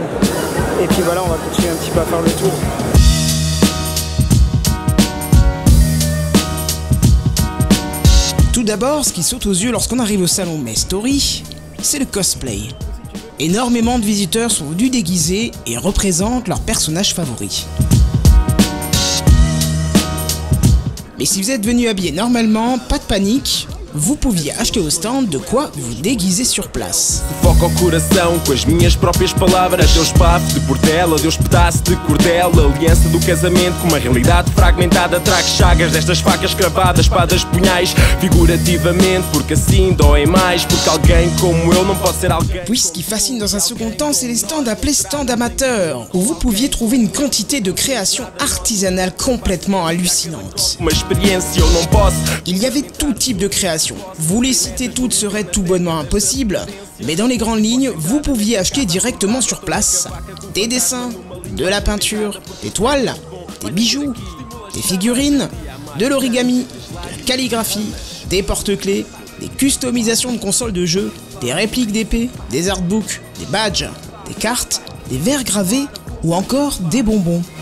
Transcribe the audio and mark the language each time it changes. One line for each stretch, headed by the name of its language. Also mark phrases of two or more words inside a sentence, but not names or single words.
French: Et puis voilà, on va continuer un petit peu à faire le tour. Tout d'abord, ce qui saute aux yeux lorsqu'on arrive au salon Metz Story, c'est le cosplay. Énormément de visiteurs sont venus déguisés et représentent leurs personnages favoris. Mais si vous êtes venu habillé normalement, pas de panique, vous pouviez acheter au stand de quoi vous déguiser sur place.
Portuguese: Foco ao coração com as minhas próprias palavras. Deus bafo de portela, Deus pedaço de cordel. Aliança do casamento com uma realidade fragmentada. Trago chagas destas facas cravadas, espadas, punhais. Figurativamente, porque assim dói mais. Porque alguém como eu não pode ser alguém.
French: Puis ce qui fascine dans un second temps, c'est les stands appelés stands amateurs, où vous pouviez trouver une quantité de créations artisanales complètement hallucinantes.
Portuguese: Uma experiência eu não posso.
French: Il y avait tout type de créations. Vous les citer toutes serait tout bonnement impossible, mais dans les grandes lignes, vous pouviez acheter directement sur place des dessins, de la peinture, des toiles, des bijoux, des figurines, de l'origami, de la calligraphie, des porte-clés, des customisations de consoles de jeux, des répliques d'épées, des artbooks, des badges, des cartes, des verres gravés ou encore des bonbons.